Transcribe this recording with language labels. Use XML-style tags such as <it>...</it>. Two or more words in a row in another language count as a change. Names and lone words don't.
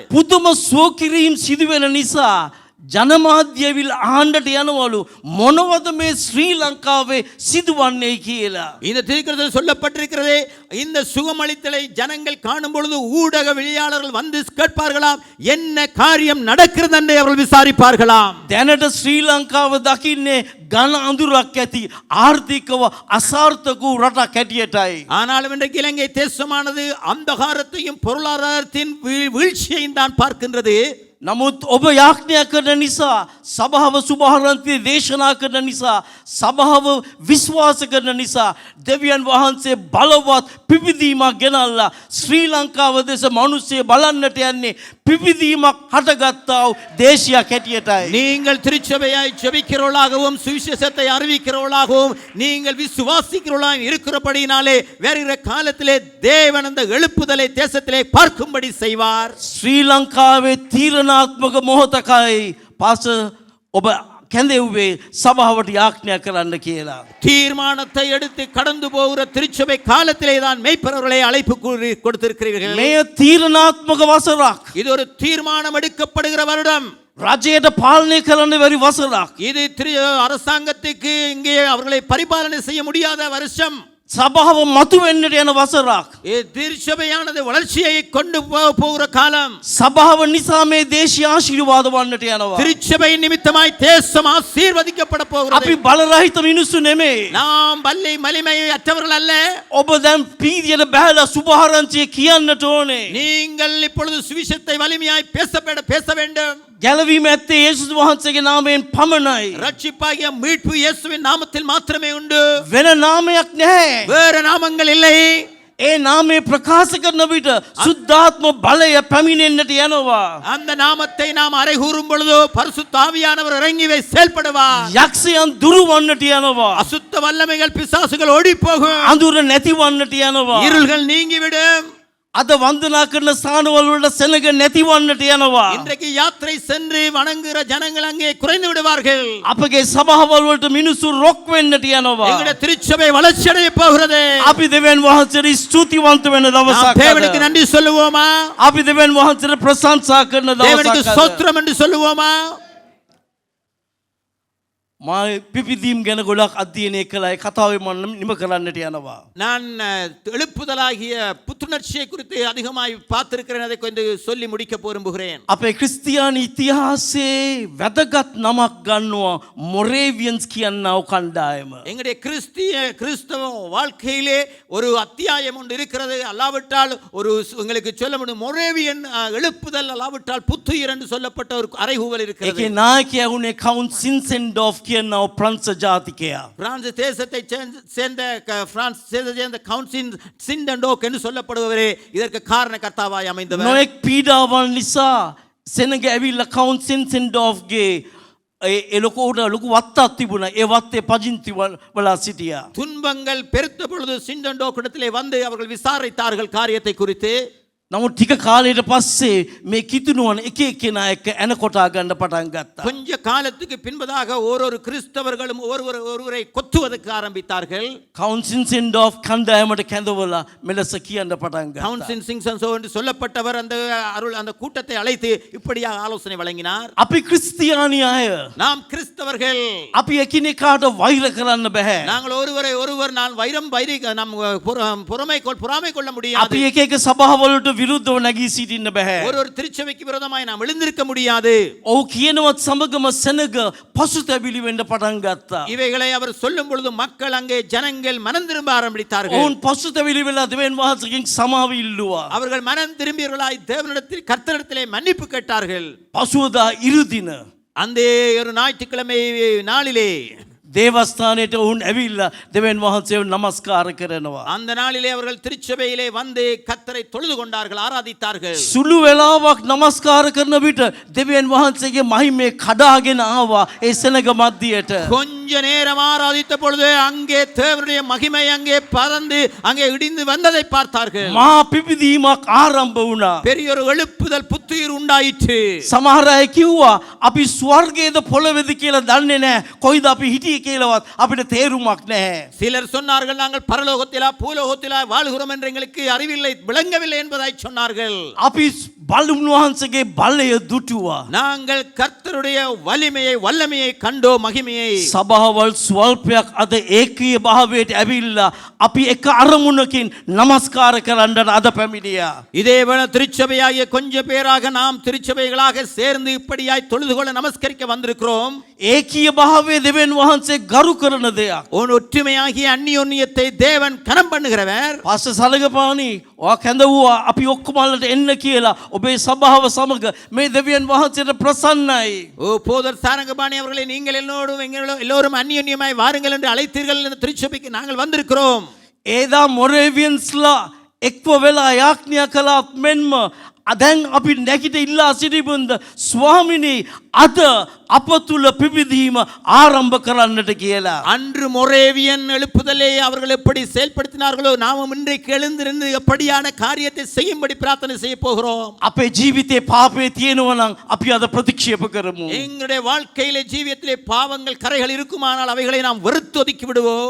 <si>පුදුම සෝකිරීම් සිදුවෙන නිසා ජනමාධ්‍යවිල් ආණ්ඩට යනවලු මොනවද මේ ශ්‍රී ලංකාවේ සිදුවන්නේ කියලා.</si> <ta>இந்த தீர்க்கதரிசனம் சொல்லப்பட்டிருக்கிறது, இந்த சுகமளித்தலை ஜனங்கள் காணும் பொழுது ஊடகவியலாளர்கள் வந்து கேட்பார்களாம், என்ன காரியம் நடக்கிறது என்று அவர்கள் விசாரிப்பார்களாம்.</ta> <si>දැනට ශ්‍රී ලංකාව දකින්නේ ඝන අඳුරක් ඇති ආර්ථිකව අසාර්ථක වූ රටක් හැටියටයි.</si> <ta>ஆனாலும் இன்றைக்கு இலங்கை தேசமானது அந்தகாரத்தையும் பொருளாதாரத்தின் வீழ்ச்சியையும் தான் பார்க்கின்றது.</ta> <si>නමුත් ඔබ යාඥා කරන නිසා, සභාව සුභාරන්තිය දේශනා කරන නිසා, සභාව විශ්වාස කරන නිසා දෙවියන් වහන්සේ බලවත් පිපිදීමක් ගෙනල්ලා ශ්‍රී ලංකාව දෙස මිනිස්සු බලන්නට යන්නේ පිපිදීමක් හටගත්තා වූ දේශයක් හැටියටයි.</si> <ta>நீங்கள் திருச்சபையாய் ஜெபிக்கிறவர்களாகவும் சுவிசேஷத்தை அறிவிக்கிறவர்களாகவும் நீங்கள் விசுவாசிக்கிறவர்களாக இருக்கிறபடினாலே வேறுகிற காலத்திலே தேவன் அந்த எழுப்புதலை தேசத்திலே பார்க்கும்படி செய்வார்.</ta> <si>ශ්‍රී ලංකාවේ තීරණාත්මක මොහොතකයි පාස ඔබ කැඳෙව්වේ සභාවට යාඥා කරන්න කියලා.</si> <ta>தீர்மானத்தை எடுத்து கடந்து போகிற திருச்சபை காலத்திலே தான் மெய்ப்பரவர்களை அழைப்பு கொடுத்திருக்கிறீர்கள்.</ta> <si>මේ තීරණාත්මක වසරක්.</si> <ta>இது ஒரு தீர்மானம் எடுக்கப்படுகிற வருடம்.</ta> <si>රජයට පාලනය කරන්න බැරි වසරක්.</si> <ta>இது அரசாங்கத்துக்கு இங்கே அவர்களை பரிபாலனை செய்ய முடியாத வருஷம்.</ta> <si>සභාව මතුවෙන්නට යන වසරක්.</si> <ta>திருச்சபையானது வளர்ச்சியை கொண்டு போகிற காலம்.</ta> <si>සභාව නිසා මේ දේශීය ආශිර්වාද වන්නට යනවා.</si> <ta>திருச்சபை நிமித்தமாய் தேசம் ஆசீர்வதிக்கப்பட போகிறது.</ta> <si>අපි බලරහිත මිනිස්සු නෙමෙයි.</si> <ta>நாம் வள்ளி மலிமை அற்றவர்கள் அல்ல.</ta> <si>ඔබ දැන් පීරියට බහැලා සුභාරංචිය කියන්නට ඕනේ.</si> <ta>நீங்கள் இப்பொழுது சுவிசேஷத்தை வலிமையாய் பேச வேண்டும்.</ta> <si>ගැලවීම ඇත්තේ යේසුස් වහන්සේගේ නාමයෙන් පමණයි.</si> <ta>ரட்சிப்பாகிய மீட்பு இயேசுவின் நாமத்தில் மாத்திரமே உண்டு.</ta> <si>වෙන නාමයක් නැහැ.</si> <ta>வேறு நாமங்கள் இல்லை.</ta> <si>ඒ නාමය ප්‍රකාශ කරන විට සුද්ධාත්ම බලය පැමිණෙන්නට යනවා.</si> <ta>அந்த நாமத்தை நாம் அறைகூறும் பொழுது பரிசுத்த ஆவியானவர் இறங்கி செயல்படுவார்.</ta> <si>යක්ෂයන් දුරු වන්නට යනවා.</si> <ta>அசுத்த வல்லமைகள் பிசாசுகள் ஓடி போகும்.</ta> <si>අඳුර නැති වන්නට යනවා.</si> <ta>இருள்கள் நீங்கிவிடும்.</ta> <si>අද වන්දනා කරන ස්ථානවල වල සෙනග නැති වන්නට යනවා.</si> <ta>இன்றைக்கு யாத்திரை சென்று வணங்குகிற ஜனங்கள் அங்கே குறைந்து விடுவார்கள்.</ta> <si>අපගේ සභාවල් වලට මිනිස්සු රොක් වෙන්නට යනවා.</si> <ta>எங்களுடைய திருச்சபை வளர்ச்சி அடைய போகிறது.</ta> <si>අපි දෙවියන් වහන්සේට ස්තුතිවන්ත වෙන</si> <ta>நாம்</ta> <si>දවසක්.</si> <ta>தேவனுக்கு நன்றி சொல்லுவோமா?</ta> <si>අපි දෙවියන් වහන්සේට ප්‍රශංසා කරන</si> <ta>தேவனுக்கு</ta> <si>දවසක්.</si> <ta>ஸ்தோத்திரம் என்று சொல்லுவோமா?</ta> <si>මා පිපිදීම් ගැන ගොඩක් අධ්‍යයනය කළා. ඒ කතාවේ මම නිම කරන්නට යනවා.</si> <ta>நான் எழுப்புதலாகிய புத்துணர்ச்சியை குறித்து அதிகமாய் பார்த்திருக்கிறேன். அதை கொஞ்சம் சொல்லி முடிக்க விரும்புகிறேன்.</ta> <si>අපේ ක්‍රිස්තියානි ඉතිහාසයේ වැදගත් නමක් ගන්නවා මොරේවියන්ස් කියනව කණ්ඩායම.</si> <ta>எங்களுடைய கிறிஸ்தவ வாழ்க்கையிலே ஒரு அத்தியாயம் ஒன்று இருக்கிறது. அல்லாவிட்டால் ஒரு உங்களுக்கு சொல்ல முடியும் மொரேவியன் எழுப்புதல் அல்லாவிட்டால் புத்துயிர் என்று சொல்லப்பட்ட ஒரு அறைகூவல் இருக்கிறது.</ta> <si>ඒකේ නායකයා වුණේ කවුන්ට් සින්සෙන්ඩෝෆ් කියනව ප්‍රංශ ජාතිකයා.</si> <ta>பிரான்ஸ் தேசத்தை சேர்ந்த கவுன்சில் சிண்டன்டோக் என்று சொல்லப்படுபவரே இதற்கு காரணகர்த்தாவாய் அமைந்தவர்.</ta> <si>නොයෙක් පීඩාවන් නිසා සෙනග ඇවිල්ලා කවුන්ට් සින්සෙන්ඩෝෆ්ගේ ඒ ලොකුට ලොකු වත්තක් තිබුණා. ඒ වත්තේ පදිංචි වෙලා සිටියා.</si> <ta>துன்பங்கள் பெருத்த பொழுது சிண்டன்டோக் இடத்திலே வந்து அவர்கள் விசாரித்தார்கள் காரியத்தை குறித்து.</ta> <si>නමුත් ටික කාලයකට පස්සේ මේ කිතුණුවන් එක එක්කෙනා එක්ක ඇන කොටා ගන්න පටන් ගත්තා.</si> <ta>கொஞ்ச காலத்துக்கு பின்பதாக ஒரு கிறிஸ்தவர்களும் ஒருவரை கொத்துவதற்கு ஆரம்பித்தார்கள்.</ta> <si>කවුන්සිල් සින්ඩෝෆ් කණ්ඩායමට කැඳවලා මෙලෙස කියන්න පටන් ගත්තා.</si> <ta>கவுன்சில் சிங்சன்சோ என்று சொல்லப்பட்டவர் அந்த கூட்டத்தை அழைத்து இப்படியாக ஆலோசனை வழங்கினார்.</ta> <si>අපි ක්‍රිස්තියානි අය.</si> <ta>நாம் கிறிஸ்தவர்கள்.</ta> <si>අපි එකිනෙකාට වෛර කරන්න බෑ.</si> <ta>நாங்கள் ஒருவர் நான் நாம் பொறாமை கொள்ள முடியாது.</ta> <si>අපි එක එක සභාවලට විරුද්ධව නැගී සිටින්න බෑ.</si> <ta>ஒரு திருச்சபைக்கு விரோதமாய் நாம் எழுந்திருக்க முடியாது.</ta> <si>ඔව් කියනවත් සමගම සෙනග පසුතැවිලි වෙන්න පටන් ගත්තා.</si> <ta>இவைகளை அவர் சொல்லும் பொழுது மக்கள் அங்கே ஜனங்கள் மனம் திரும்ப ஆரம்பித்தார்கள்.</ta> <si>ඔවුන් පසුතැවිලි වෙලා දෙවියන් වහන්සේගෙන් සමාව ඉල්ලුවා.</si> <ta>அவர்கள் மனம் திரும்பியவர்களாய் தேவனிடத்தில் கர்த்தரிடத்திலே மன்னிப்பு கேட்டார்கள்.</ta> <si>පසුවදා ඉරුදින</si> <ta>அந்த ஒரு ஞாயிற்றுக்கிழமை நாளிலே</ta> <si>දේවස්ථානයට ඔවුන් ඇවිල්ලා දෙවියන් වහන්සේව නමස්කාර කරනවා.</si> <ta>அந்த நாளிலே அவர்கள் திருச்சபையிலே வந்து கர்த்தரை தொழுது கொண்டார்கள், ஆராதித்தார்கள்.</ta> <si>සුළු වෙලාවක් නමස්කාර කරන විට දෙවියන් වහන්සේගේ මහිමේ කඩාගෙන ආවා ඒ සෙනග මැදියට.</si> <ta>கொஞ்ச நேரம் ஆராதித்த பொழுது அங்கே தேவனுடைய மகிமை அங்கே பறந்து அங்கே இடிந்து வந்ததை பார்த்தார்கள்.</ta> <si>මහා පිපිදීමක් ආරම්භ වුණා.</si> <ta>பெரிய ஒரு எழுப்புதல் புத்துயிர் உண்டாயிற்று.</ta> <si>සමහර අය කිව්වා අපි ස්වර්ගයේද පොළවේද කියලා දන්නේ නැහැ. කොයිද අපි හිටියේ කියලාවත් අපිට තේරුමක් නැහැ.</si> <ta>சிலர் சொன்னார்கள் நாங்கள் பரலோகத்திலா பூலோகத்திலா வாழ்கிறோம் என்று எங்களுக்கு அறிவில்லை, விளங்கவில்லை என்பதை சொன்னார்கள்.</ta> <si>අපි බලුන් වහන්සේගේ බලය දුටුවා.</si> <ta>நாங்கள் கர்த்தருடைய வலிமையை வல்லமையை கண்டோ மகிமையை.</ta> <si>සභාවල් ස්වල්පයක් අද ඒකීය භාවයට ඇවිල්ලා අපි එක අරමුණකින් නමස්කාර කරන්නට අද පැමිණියා.</si> <ta>இதேவேளை திருச்சபையாகிய கொஞ்ச பேராக நாம் திருச்சபைகளாக சேர்ந்து இப்படியாய் தொழுது கொள்ள நமஸ்கரிக்க வந்திருக்கிறோம்.</ta> <si>ඒකීය භාවයේ දෙවියන් වහන්සේ ගරු කරන දෙයක්.</si> <ta>ஒற்றுமையாகிய அந்நியோன்யத்தை தேவன் கனம் பண்ணுகிறவர்.</ta> <si>පාස්ටර් සලගපාණි ඔයා කැඳවුවා අපි ඔක්කොමලට එන්න කියලා ඔබේ සභාව සමග මේ දෙවියන් වහන්සේට ප්‍රසන්නයි.</si> <ta>போதர் சாரங்கபாணி அவர்களை நீங்கள் எல்லோரும் அந்நியோன்யமாய் வாருங்கள் என்று அழைத்தீர்கள். இந்த திருச்சபைக்கு நாங்கள் வந்திருக்கிறோம்.</ta> <si>ඒදා මොරේවියන්ස්ලා එක්ව වෙලා යාඥා කළාත් මෙන්ම දැන් අපි නැගිට ඉල්ලා සිටිබුන්ද ස්වාමිනී අද අප තුල පිබිදීම ආරම්භ කරන්නට කියලා.</si> <ta>அன்று மொரேவியன் எழுப்புதலை அவர்கள் எப்படி செயல்படுத்தினார்களோ நாமும் இன்றைக்கு எழுந்திருந்து எப்படியான காரியத்தை செய்யும்படி பிரார்த்தனை செய்ய போகிறோம்.</ta> <si>අපේ ජීවිතේ පාපේ තියෙනවා නම් අපි අද ප්‍රතික්ෂේප කරමු.</si> <ta>எங்களுடைய வாழ்க்கையிலே ஜீவியத்திலே பாவங்கள் கரைகள் இருக்குமானால் அவைகளை நாம் வெறுத்து ஒதுக்கி விடுவோம்.</ta>